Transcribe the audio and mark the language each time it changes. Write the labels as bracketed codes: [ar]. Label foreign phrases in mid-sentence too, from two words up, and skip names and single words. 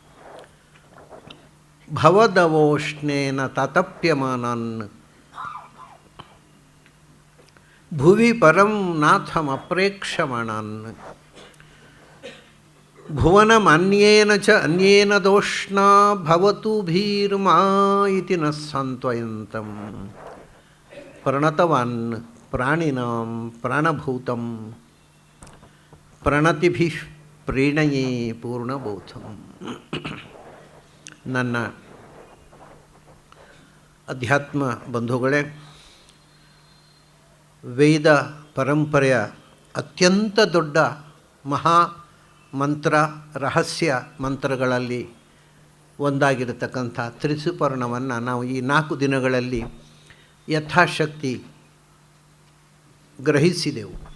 [sa] भवदवोष्णेन ततप्यमानान् भुवि परं नाथमप्रेक्षमाणान् भुवनमन्येन च अन्येन दोष्णा भवतु भीर्मा इति न सान्त्वयन्तं प्रणतवान् प्राणिनां प्राणभूतं प्रणतिभिः प्रीणये पूर्णबोधम्। [kn] ನನ್ನ ಅಧ್ಯಾತ್ಮ ಬಂಧುಗಳೇ, ವೇದ ಪರಂಪರೆಯ ಅತ್ಯಂತ ದೊಡ್ಡ ಮಹಾ ಮಂತ್ರ ರಹಸ್ಯ ಮಂತ್ರಗಳಲ್ಲಿ ಒಂದಾಗಿರತಕ್ಕಂಥ ತ್ರಿಸುಪರ್ಣವನ್ನು ನಾವು ಈ 4 ದಿನಗಳಲ್ಲಿ ಯಥಾಶಕ್ತಿ ಗ್ರಹಿಸಿದೆವು.